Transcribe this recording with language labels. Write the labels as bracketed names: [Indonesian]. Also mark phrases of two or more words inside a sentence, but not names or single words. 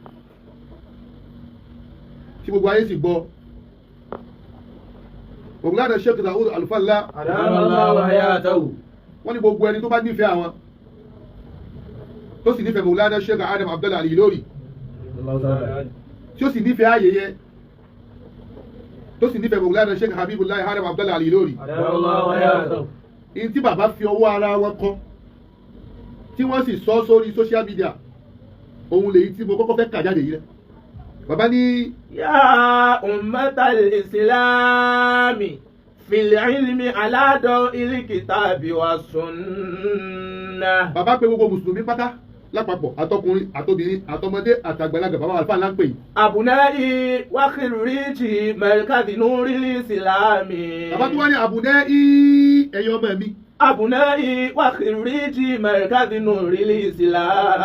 [Yoruba] tí gbogbo ayé sì gbọ́ Mawlana Sheikh Dawood Alfa wọ́n ní gbogbo ẹni tó bá nífẹ̀ẹ́ àwọn tó sì nífẹ̀ẹ́ Mawlana Sheikh Abdul lórí tí ó sì nífẹ̀ẹ́ ayẹyẹ tó sì nífẹ̀ẹ́ Mawlana Sheikh Abdul lórí in tí bàbá fi ọwọ́ ara wọn kọ tí wọ́n sì sọ sórí [English] social media [Yoruba] òun lèyí tí mo kọ́kọ́ fẹ́ kà jáde yìí rẹ̀ bàbá ní. [Arabic] يا أمة الإسلام في العلم على ضوء الكتاب والسنة. [Yoruba] Bàbá pé gbogbo mùsùlùmí pátá lápapọ̀ àtọkùnrin àtobìnrin àtọmọdé àtàgbàlagbà bàbá Alfa ńlá ń pè yìí. [Arabic] أبنائي وخريجي مركز نور الإسلام. [Yoruba] Bàbá tó wá ní abunai ẹ̀yin ọmọ mi. [Arabic] أبنائي وخريجي مركز نور الإسلام.